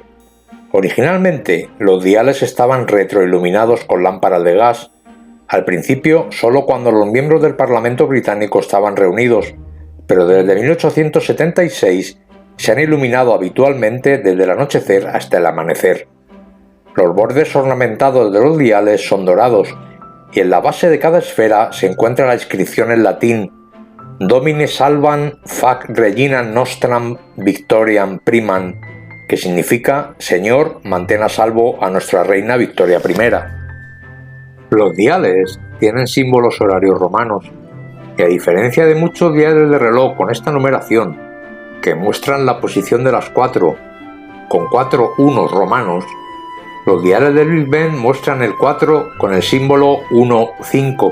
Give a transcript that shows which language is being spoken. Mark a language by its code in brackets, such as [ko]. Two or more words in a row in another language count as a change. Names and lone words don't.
[es] Originalmente, los diales estaban retroiluminados con lámparas de gas, al principio solo cuando los miembros del Parlamento británico estaban reunidos, pero desde 1876 se han iluminado habitualmente desde el anochecer hasta el amanecer. Los bordes ornamentados de los diales son dorados y en la base de cada esfera se encuentra la inscripción en latín [la] Domine salvam fac reginam nostram victoriam primam, [es] que significa Señor, mantén a salvo a nuestra reina Victoria I. Los diales tienen símbolos horarios romanos y a diferencia de muchos diales de reloj con esta numeración, que muestran la posición de las 4 con 4 unos romanos, los diales del Big Ben muestran el 4 con el símbolo 1-5.